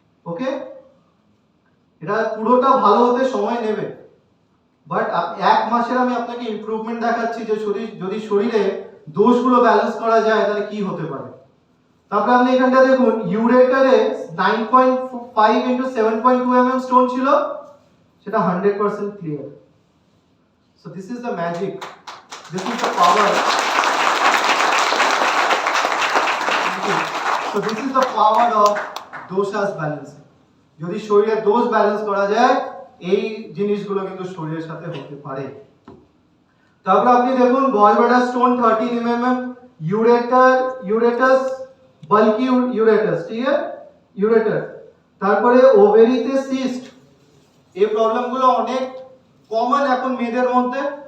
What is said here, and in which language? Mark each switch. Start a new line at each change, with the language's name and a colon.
Bangla: ওকে, এটা পুরোটা ভালো হতে সময় নেবে, বাট 1 মাসের আমি আপনাকে ইমপ্রুভমেন্ট দেখাচ্ছি যে যদি শরীরে দোষগুলো ব্যালেন্স করা যায় তাহলে কি হতে পারে। তারপরে আপনি এখানটা দেখুন ইউরেটারে 9.5 into 7.2 mm স্টোন ছিল, সেটা 100% clear.
English: So this is the magic, this is the power. So this is the power of doshas balancing.
Bangla: যদি শরীরে দোষ ব্যালেন্স করা যায়, এই জিনিসগুলো কিন্তু শরীরের সাথে হতে পারে। তারপর আপনি দেখুন গলব্লাডার স্টোন 13 mm, ইউরেটাস বাল্কি ইউরেটাস, ঠিক আছে, ইউরেটার। তারপরে ওভেরিতে সিস্ট, এই প্রবলেমগুলো অনেক কমন এখন মেয়েদের মধ্যে।